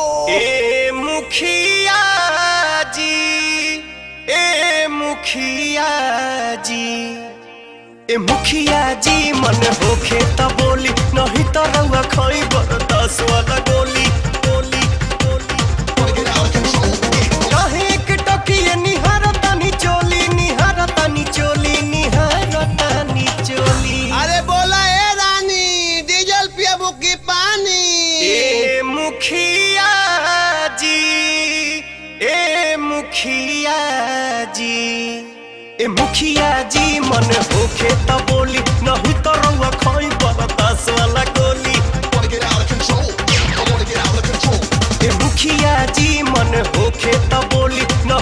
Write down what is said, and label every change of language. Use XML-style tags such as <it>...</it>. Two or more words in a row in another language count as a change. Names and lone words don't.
<bho>ए मुखिया जी, ए मुखिया जी, ए मुखिया जी मन होखे त बोली, नहीं तो रउआ खाई बरदास वाला गोली गोली गोली।</bho> <en>Wanna get out of control.</en> <bho>कहे एक टोकिए निहारतानी चोली, निहारतानी चोली, निहारतानी चोली। अरे बोला ए रानी डीजल पियाबू की पानी। ए मुखिया जी, ए मुखिया जी, ए मुखिया जी मन होखे त बोली, नहीं तो रउआ खाई बरदास वाला गोली।</bho> <en>Wanna get out of control. I wanna</en> <bho>मुखिया जी मन होखे त बोली</bho>